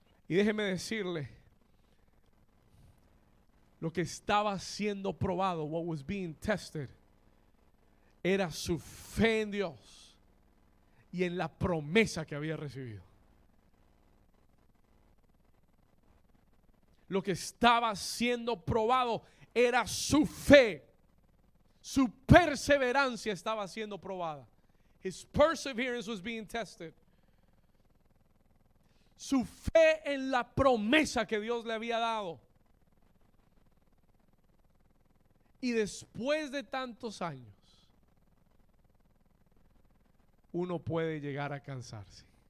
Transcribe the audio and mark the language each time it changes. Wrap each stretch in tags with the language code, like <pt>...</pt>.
<es>Y déjeme decirle, lo que estaba siendo probado,</es> <en>what was being tested,</en> <es>era su fe en Dios y en la promesa que había recibido. Lo que estaba siendo probado era su fe. Su perseverancia estaba siendo probada.</es> <en>His perseverance was being tested.</en> <es>Su fe en la promesa que Dios le había dado. Y después de tantos años, uno puede llegar a cansarse.</es>